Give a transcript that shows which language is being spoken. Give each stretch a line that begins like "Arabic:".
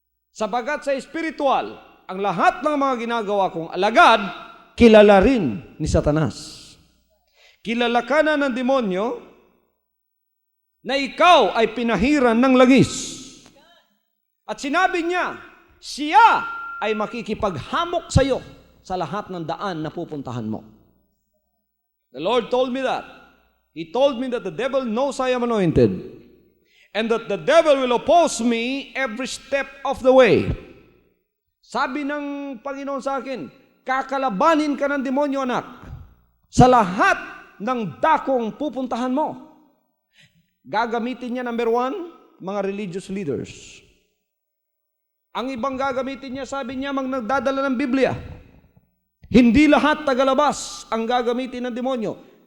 Filipino: Sabagat sa spiritual, ang lahat ng mga ginagawa kong alagad, kilala rin ni Satanas. Kilala ka na ng demonyo na ikaw ay pinahiran ng langis. At sinabi niya, siya ay makikipaghamok sa iyo sa lahat ng daan na pupuntahan mo.
English: The Lord told me that. He told me that the devil knows I am anointed. and that the devil will oppose me every step of the way.
Filipino: Sabi ng Panginoon sa akin, kakalabanin ka ng demonyo, anak, sa lahat ng dakong pupuntahan mo. Gagamitin niya, number 1, mga religious leaders. Ang ibang gagamitin niya, sabi niya, nagdadala ng Biblia. Hindi lahat tagalabas ang gagamitin ng demonyo.